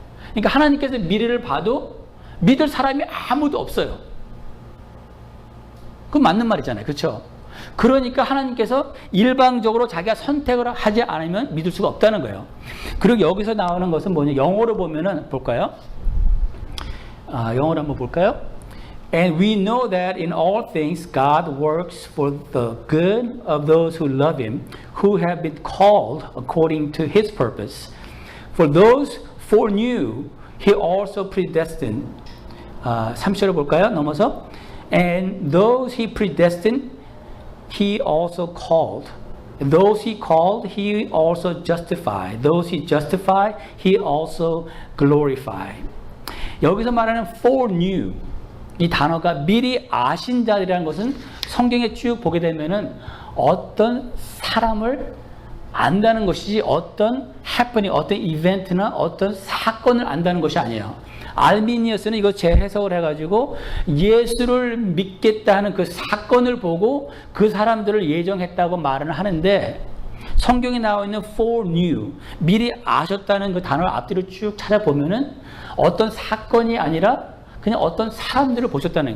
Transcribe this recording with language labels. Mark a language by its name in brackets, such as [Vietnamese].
[Korean] 그러니까 하나님께서 미래를 봐도 믿을 사람이 아무도 없어요. 그건 맞는 말이잖아요. 그렇죠? 그러니까 하나님께서 일방적으로 자기가 선택을 하지 않으면 믿을 수가 없다는 거예요. 그리고 여기서 나오는 것은 뭐냐? 영어로 보면은 볼까요? 영어로 한번 볼까요? [English] And we know that in all things God works for the good of those who love Him, who have been called according to His purpose. For those foreknew, He also predestined. [Korean] 3절을 볼까요? 넘어서. [English] And those He predestined, He also called. Those He called, He also justified. Those He justified, He also glorified. [Korean] 여기서 말하는 foreknew, 이 단어가 미리 아신 자들이라는 것은 성경에 쭉 보게 되면은 어떤 사람을 안다는 것이지 어떤 happening, 어떤 이벤트나 어떤 사건을 안다는 것이 아니에요. 알미니어스는 이거 재해석을 해가지고 예수를 믿겠다 하는 그 사건을 보고 그 사람들을 예정했다고 말을 하는데 성경에 나와 있는 foreknew, 미리 아셨다는 그 단어를 앞뒤로 쭉 찾아보면은 어떤 사건이 아니라 그냥 어떤 사람들을 보셨다는 거예요.